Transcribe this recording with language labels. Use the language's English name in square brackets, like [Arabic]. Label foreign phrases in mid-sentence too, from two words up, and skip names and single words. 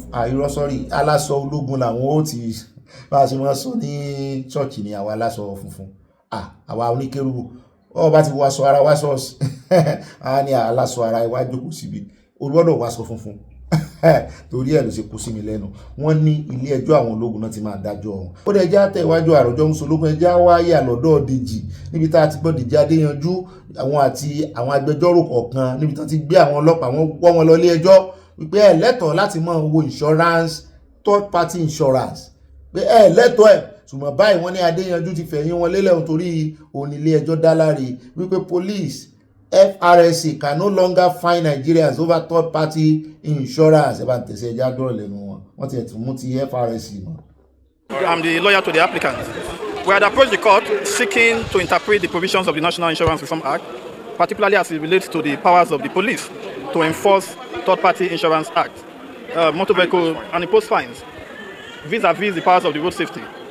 [Yoruba] aláṣọ ológun làwọn ó ti bá a ṣe máa sọ ní ṣọ́ọ̀ṣì ní àwọn aláṣọ funfun àwa oníkérúbù bá ti wọ aṣọ ara wá ṣọ́ọ̀ṣì a ní aláṣọ ara iwájú kò síbi ó gbọ́dọ̀ wá aṣọ funfun torí ẹ̀ ló ṣe kú sí mi lẹ́nu wọ́n ní ilé ẹjọ́ àwọn ológun náà ti máa dájọ́ ọ̀hún. ó dẹ̀ já tẹ̀wájú àròjọ mùsùlùmí ẹjá wáyà lọ́dọ̀ Dèjì níbi tá a ti gbọ́ Dèjì Adéyanjú àwọn àti àwọn agbẹjọ́rò kọ̀ọ̀kan níbi tá a ti gbé àwọn ọlọ́pàá wọn wọ́ wọn lọ ilé ẹjọ́ wípé ẹ lẹ́tọ̀ọ́ láti máa wo [English] insurance third party insurance [Yoruba] pé ẹ lẹ́tọ̀ọ́ ẹ̀ ṣùgbọ́n báyìí wọ́n ní Adéyanjú ti fẹ̀yìn wọn lélẹ̀ nítorí òun ilé ẹjọ́ dá láre wípé [English] police FRSC can no longer fine Nigerians over third party insurance. [Yoruba] Ẹ bá ń tẹ̀sẹ̀ ẹja dúró lẹ́nu wọn. Wọ́n ti ẹ̀tún mú ti FRSC mọ́. [English] I'm the lawyer to the applicant. We had approached the court seeking to interpret the provisions of the National Insurance Reform Act, particularly as it relates to the powers of the police to enforce Third Party Insurance Act, motor vehicle, and impose fines vis-a-vis the powers of the road safety.